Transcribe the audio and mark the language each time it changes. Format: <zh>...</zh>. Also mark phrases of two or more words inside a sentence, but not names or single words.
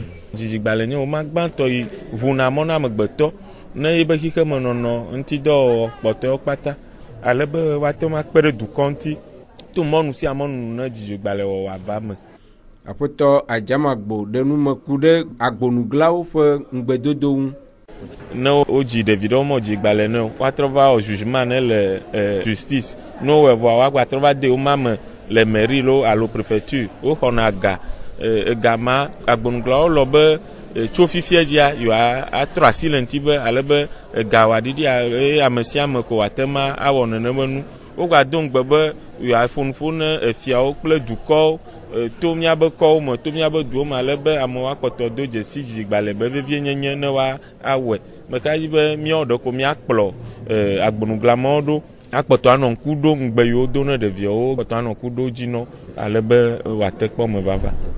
<ee>Dzidzigbale nye wo ma gbãtɔ yi ʋuna mɔ na amegbetɔ ne yibe xixe me nɔnɔ ŋutidɔwɔwɔ kpɔtɔewo kpata ale be woate ma kpe ɖe dukɔ ŋuti to mɔnu sia mɔnu ne dzidzigbale wɔwɔ ava me. Aƒetɔ Adzamagbo ɖe numeku ɖe agbonuglawo ƒe ŋugbedodo ŋu. Ne wodzi ɖevi ɖewo mɔ dzigbale ne woatrɔ va wɔ jugement ne le justice ne wowɔe vɔa woagbatrɔ va de wo ma me le mairie lo alo préfecture woxɔna ga ega ma agbonuglawo lɔ be tso fifia dzia yewo atrɔ asi le ŋuti be ale be ega wòaɖiɖi ame sia ame ko wòate ma awɔ nenema nu woga do ngbe be yeaƒonuƒo ne efiawo kple dukɔwo to míabe kɔwo me to míabe duwo me ale be amewo akpɔtɔ do dzesi dzidzigbalẽ be vevie nyenye ne woawɔe meka dzi be míawo ɖeko míakplɔ agbonuglamawo ɖo akpɔtɔ anɔ ŋku ɖo ŋgbe yiwo do ne ɖeviawo akpɔtɔ anɔ ŋku ɖo dzi nɔ ale be wòate kpɔ me vava.</ee>